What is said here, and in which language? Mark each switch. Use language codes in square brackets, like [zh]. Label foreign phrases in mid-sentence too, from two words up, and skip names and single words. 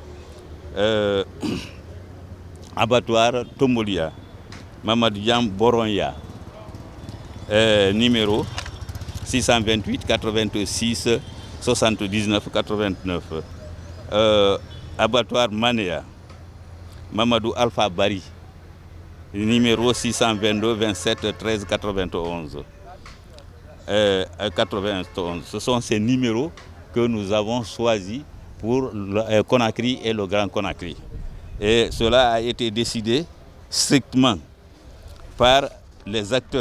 [fr] Abattoir Tombolia, Mamadou Diam Boronya, numéro 628 86 79 89. Abattoir Manéa, Mamadou Alpha Bari, numéro 622 27 13 91. 91. Ce sont ces numéros que nous avons choisis pour le Conakry et le Grand Conakry. Et cela a été décidé strictement par les acteurs.